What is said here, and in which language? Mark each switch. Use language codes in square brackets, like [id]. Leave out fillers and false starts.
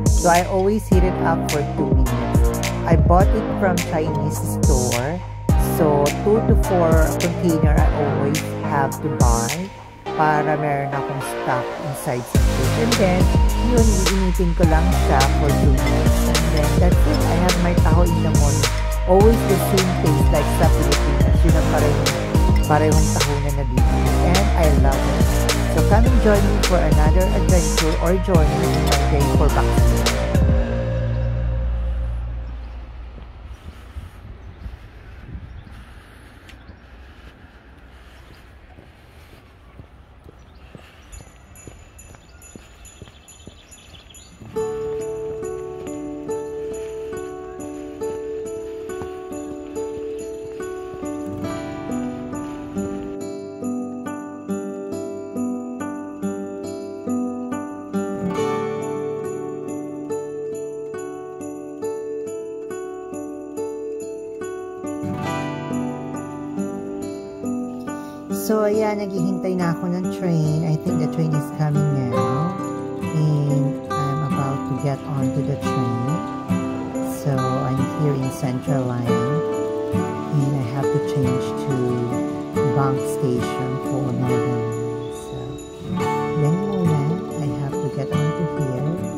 [en] So, I always heat it up for 2 minutes. I bought it from Chinese store. So, 2 to 4 container I always have to buy [tl] para meron akong stock inside sa fridge. [en] And then, [tl] yun, iinitin ko lang siya [en] for 2 minutes. And then, that's it. I have my taho in the morning. Always the same taste like sa Pilipinas. [tl] Yun ang parehong taho na nabibili. [en] And I love it. So come and join me for another adventure or journey in my day for vaccination. [tl] So, ayan, naghihintay na ako ng train. [en] I think the train is coming now. And I'm about to get onto the train. So, I'm here in Central Line. And I have to change to Bank Station for Northern Line. So, then muna, I have to get onto here.